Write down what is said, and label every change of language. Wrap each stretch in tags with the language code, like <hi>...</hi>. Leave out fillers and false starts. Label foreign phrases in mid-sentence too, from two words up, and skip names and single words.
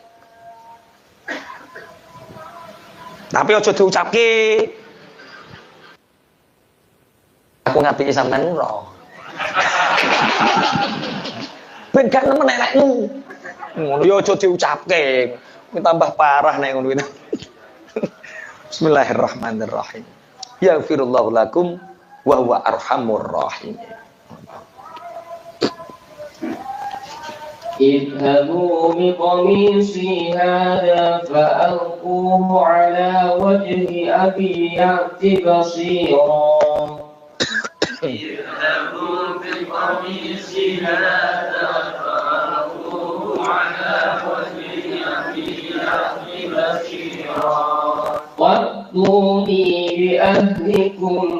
<jv>Tapi aja diucapke. Aku ngapiki sampean ora. Ben gak nemen elekmu. Ngono ya aja diucapke. Tambah parah nek ngono iki.</jv> <ar>بسم الله الرحمن الرحيم. يغفر الله لكم وهو أرحم الرحيم. اذهبوا بقميصي هذا فألقوه على وجه أبي يأت بصيرا اذهبوا بقميصي هذا فألقوه على وجه أبي يأت بصيرا وأتوني بأهلكم</ar>